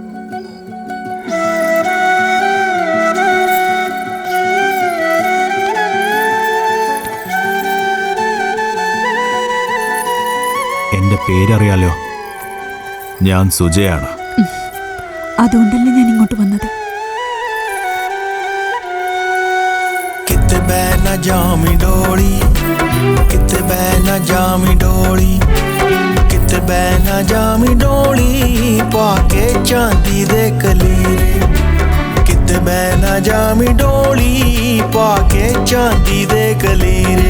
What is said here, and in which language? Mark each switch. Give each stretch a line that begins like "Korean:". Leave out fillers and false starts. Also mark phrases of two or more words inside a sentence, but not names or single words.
Malayalam: എന്റെ പേരറിയാലോ, ഞാൻ സുജയാണ്. അതുകൊണ്ടല്ലേ ഞാൻ ഇങ്ങോട്ട് വന്നത്.
Punjabi: ਕਿਤੇ ਬੈਨਾ ਜਾਮੀ ਡੋਲੀ, ਕਿਤੇ ਬੈਨਾ ਜਾਮੀ ਡੋਲੀ, ਕਿਤੇ ਬੈਨਾ ਜਾਮੀ ਡੋਲੀ, ਪਾਕੇ ਚਾਂਦੀ ਦੇ ਕਲੀਰੇ। ਕਿਤੇ ਬੈਨਾ ਜਾਮੀ ਡੋਲੀ, ਪਾਕੇ ਚਾਂਦੀ ਦੇ ਕਲੀਰੇ।